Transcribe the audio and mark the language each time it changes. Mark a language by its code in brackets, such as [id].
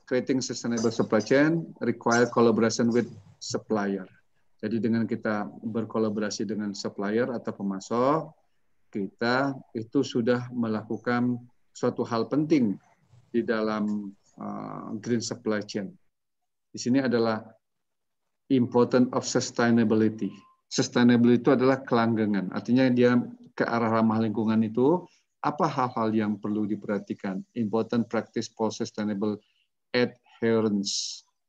[en] Creating sustainable supply chain require collaboration with supplier. [id] Jadi dengan kita berkolaborasi dengan supplier atau pemasok, kita itu sudah melakukan suatu hal penting di dalam green supply chain. Di sini adalah [en] important of sustainability. [id] Sustainability itu adalah kelanggengan. Artinya dia ke arah ramah lingkungan itu apa hal-hal yang perlu diperhatikan? [en] Important practice for sustainable adherence.